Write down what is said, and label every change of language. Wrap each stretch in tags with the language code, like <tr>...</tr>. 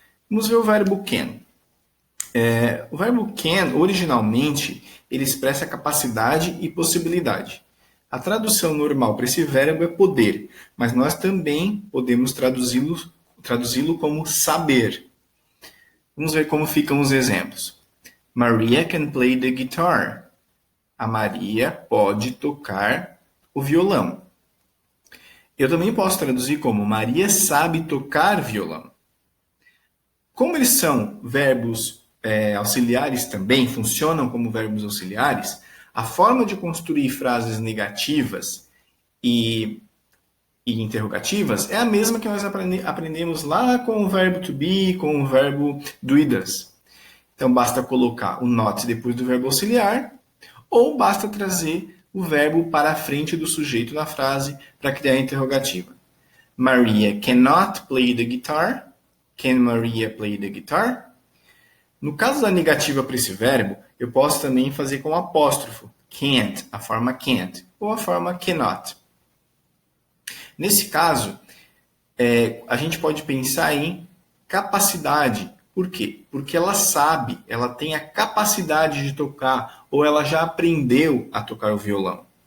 <pt>Vamos ver o verbo can. O verbo can, originalmente, ele expressa capacidade e possibilidade. A tradução normal para esse verbo é poder, mas nós também podemos traduzi-lo como saber. Vamos ver como ficam os exemplos.</pt> <en>Maria can play the guitar.</en> <pt>A Maria pode tocar o violão. Eu também posso traduzir como Maria sabe tocar violão. Como eles são verbos auxiliares também, funcionam como verbos auxiliares, a forma de construir frases negativas e interrogativas é a mesma que nós aprendemos lá com o verbo to be, com o verbo do e does. Então, basta colocar o not depois do verbo auxiliar, ou basta trazer o verbo para a frente do sujeito na frase para criar a interrogativa.</pt> <en>Maria cannot play the guitar. Can Maria play the guitar?</en> <pt>No caso da negativa para esse verbo, eu posso também fazer com apóstrofo. Can't, a forma can't, ou a forma cannot. Nesse caso, a gente pode pensar em capacidade. Por quê? Porque ela sabe, ela tem a capacidade de tocar, ou ela já aprendeu a tocar o violão.</pt>